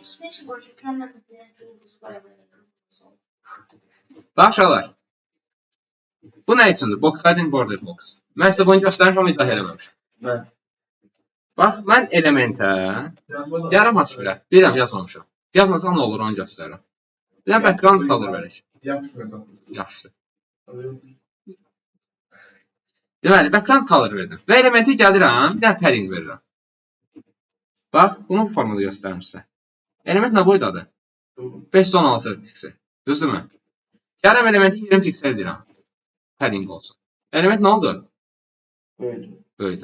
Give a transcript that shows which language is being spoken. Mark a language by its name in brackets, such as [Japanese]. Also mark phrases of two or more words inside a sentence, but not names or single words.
[Azerbaijani] Bax uşaqlar. Bu nə üçündür? [English] Boxsizing border box. [Azerbaijani] Mən sizə bunu göstərmişəm, amma izah eləməmişəm. Mən. Bax, mən elementə gəlirəm haqqıra. Bilirəm, yazmamışam. Yazmadan nə olur, onu göstərirəm. Bir dənə [English] background color [Azerbaijani] verək. Yaxşı. Deməli, [English] background color [Azerbaijani] verdim. Və elementi gəlirəm, bir dənə padding verirəm. Bax, bunu bu formada göstərim sizə. Element nə boydadır? 516 piksel. Düzdürmü? Gəlirəm elementi 20 piksel edirəm. Padding olsun. Element nə oldu? Böyüdü.